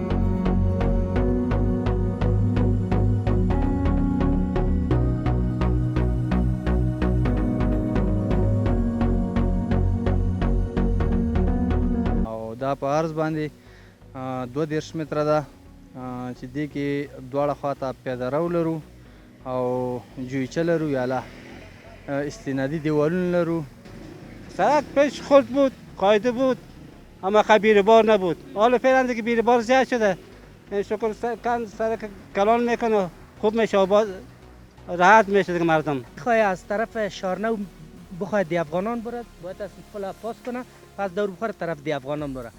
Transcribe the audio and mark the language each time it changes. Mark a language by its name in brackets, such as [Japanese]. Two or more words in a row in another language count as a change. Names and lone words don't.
[Pashto] دا په عرض باندې 32 متره ده چې دې کې دواړه خواته پیاده رو لرو او جویچه لرو یاله استنادی دیوالونه لرو. [Persian] سرک پیش خود بود، قاعده بود، اما خیلی بار نبود. حالا فعلا دیگه بیربار زیاد شده. شکر سرک کلان میکنه، خوب میشه، آباد راحت میشه دیگه مردم. خواهی از طرف شارنو بخواهد دی افغانان برد، باید از پل پاس کنه، پس دور بخوره طرف دی افغانان بره.